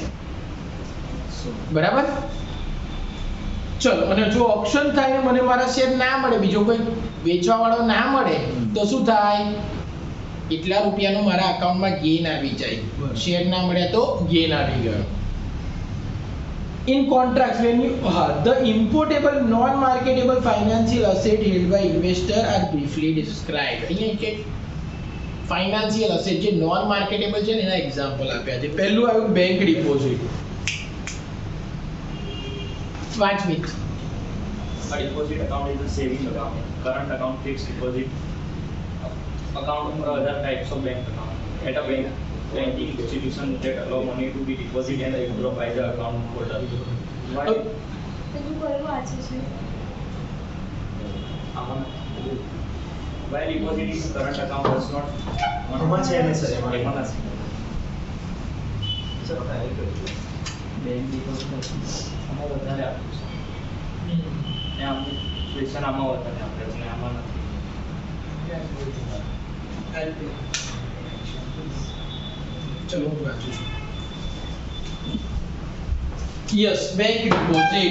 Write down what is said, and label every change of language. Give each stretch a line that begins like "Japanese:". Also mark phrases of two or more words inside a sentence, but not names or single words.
Gujarati: બરાબર. ચલો, અને જો ઓપ્શન થાય ને મને મારા શેર ના મળે, બીજો કોઈ વેચવા વાળો ના મળે તો શું થાય? એટલા રૂપિયાનો મારા અકાઉન્ટમાં ગેઇન આવી જાય. શેર ના મળ્યા તો ગેઇન આવી ગયો.
English: In contrast, when you the importable non-marketable financial asset held by investor are briefly described.
Gujarati: અહીંયા કે
English: financial asset
Gujarati: જે
English: non marketable
Gujarati: છે ને એના એક્ઝામ્પલ આપ્યા છે. પહેલું આવ્યું
English: bank deposit.
Gujarati: પાંચ મિનિટ.
English: A deposit account is a saving account. Current account, fixed deposit account. There are other types of bank account. At a bank, banking institution that allow money to be deposited and withdrawn by the account holder. Why? Why deposit in current account does not? Bank deposit
Gujarati: આમાં વધારે આપ્યું છે ને આમ ક્વેશ્ચન આમાં વધારે આપ્યો છે ને આમાં નથી. ચલો હું વાંચું છું.
English: yes, bank deposit.